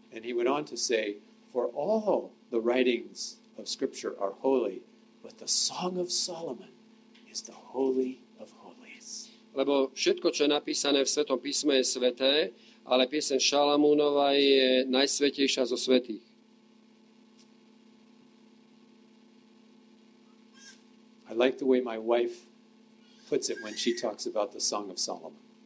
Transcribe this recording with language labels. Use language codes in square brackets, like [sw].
[en] And he went on to say, for all the writings of Scripture are holy, but the Song of Solomon is the holy of holies. [sk] Lebo všetko, čo je napísané v Svetom písme, je sveté, ale pieseň Šalamúnova je najsvätejšia zo svätých. [en] I like the way my wife puts it when she talks about the Song of Solomon.